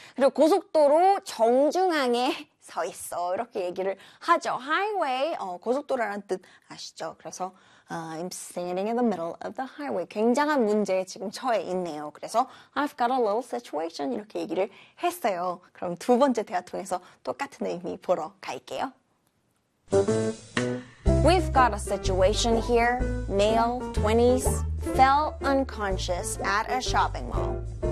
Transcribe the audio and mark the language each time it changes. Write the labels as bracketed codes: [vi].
[ko] 그리고 고속도로 정중앙에 서 있어. 이렇게 얘기를 하죠. Highway, 고속도로라는 뜻 아시죠? [en] 그래서 I'm standing in the middle of the highway. [ko] 굉장한 문제에 지금 처해 있네요. [en] 그래서 I've got a little situation. [ko] 이렇게 얘기를 했어요. 그럼 두 번째 대화 통해서 똑같은 의미 보러 갈게요. [en] We've got a situation here. Male, 20s, fell unconscious at a shopping mall.